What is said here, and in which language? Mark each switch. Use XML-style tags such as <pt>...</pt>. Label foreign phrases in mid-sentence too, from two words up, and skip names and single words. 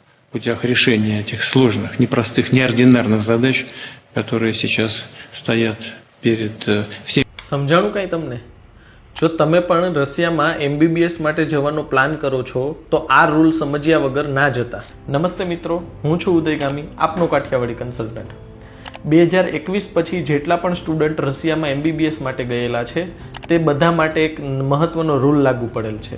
<ru>путях решения этих сложных, непростых, неординарных задач, которые сейчас стоят перед всеми.</ru> <gu>સમજાણું કાંઈ તમને? જો તમે પણ રશિયામાં MBBS માટે જવાનો પ્લાન કરો છો તો આ રૂલ સમજ્યા વગર ના જતા. નમસ્તે મિત્રો, હું છું ઉદયગામી, આપનો કાઠિયાવાડી કન્સલ્ટન્ટ. 2021 પછી જેટલા પણ સ્ટુડન્ટ રશિયામાં MBBS માટે ગયેલા છે તે બધા માટે એક મહત્વનો રૂલ લાગુ પડેલ છે.</gu>